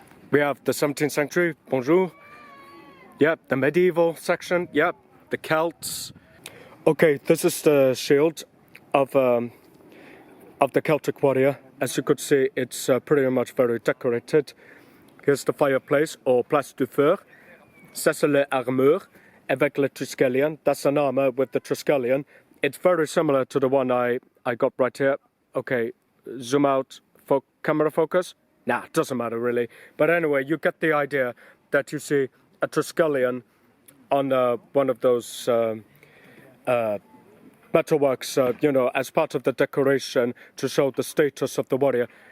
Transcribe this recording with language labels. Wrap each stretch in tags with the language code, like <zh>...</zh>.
<en>We have the 17th century, bonjour. Yep, the medieval section, yep, the Celts. Okay, this is the shield of the Celtic warrior. As you could see, it's pretty much very decorated. Here's the fireplace, or</en> <fr>place du feu. Ça c'est l'armure avec le triskelion.</fr> <en>That's an armor with the triskelion. It's very similar to the one I got right here. Okay, zoom out, camera focus. Nah, doesn't matter really. But anyway, you get the idea that you see a triskelion on one of those metalworks, you know, as part of the decoration to show the status of the warrior.</en>